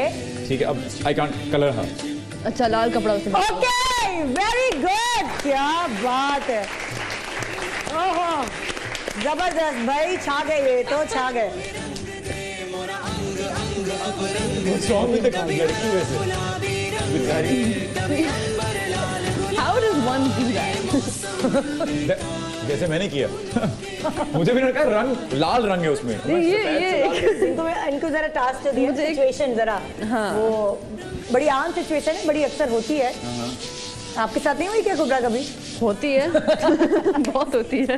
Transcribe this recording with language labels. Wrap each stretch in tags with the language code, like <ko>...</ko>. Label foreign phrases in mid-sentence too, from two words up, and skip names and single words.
<hi>ठीक है अब</hi> <en>I can't color her.</en> <hi>अच्छा लाल कपड़ा उसे।</hi> <en>okay very good,</en> <hi>क्या बात है। ओहो जबरदस्त भाई, छा गए, ये तो छा गए।</hi> <en>What's wrong with the लड़की वैसे?</en> <hi>बेचारी।</hi> <en>How does one do that?</en> <hi>जैसे मैंने किया। मुझे भी लगा रंग लाल रंग है उसमें। इनको जरा टास्क तो दिया, सिचुएशन जरा। हाँ। वो बड़ी आम सिचुएशन है, बड़ी अक्सर होती है। आपके साथ नहीं हुई क्या कुबरा कभी? होती है। बहुत होती है।</hi>